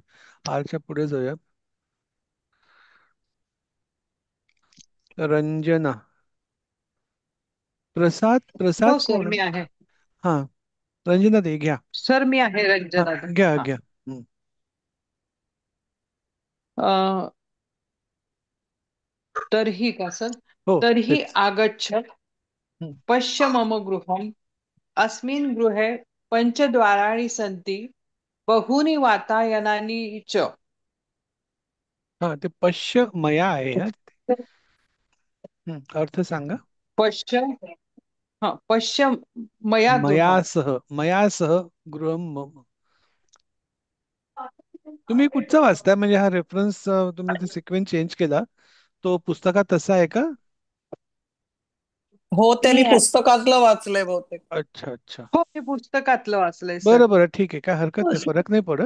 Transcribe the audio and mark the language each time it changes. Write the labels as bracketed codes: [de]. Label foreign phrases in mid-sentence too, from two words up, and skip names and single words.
[mr] आरच्या पुढे जाऊया. रंजना. प्रसाद, प्रसाद हो सर कोण? मी आहे. हा, रंजना दे घ्या. सर मी आहे हा, रंजना. घ्या हा. घ्या. हम्म. अं, तर्हि का सर? हो, तर्हि तेच. आगच्छ हम्म. [sa] पश्य मम गृहम् अस्मिन् गृहे पञ्चद्वाराणि सन्ति बहूनि वातायनानि च. [mr] हा, ते [sa] पश्य मया [mr] आहे. हा. अर्थ सांगा. [sa] पश्य पश्य मया गृहम्. मयासह, मयासह गृहम मम. [mr] तुम्ही कुठचा वाचताय? म्हणजे हा रेफरन्स, तुम्ही ते सिक्वेन्स चेंज केला, तो पुस्तकात तसा आहे का? हो, त्यांनी मी पुस्तकातलं वाचलंय बहुतेक. [hi] अच्छा अच्छा. [mr] हो मी पुस्तकातलं वाचलंय सर. बरं बरं, ठीक आहे, काय हरकत नाही, फरक नाही पडत.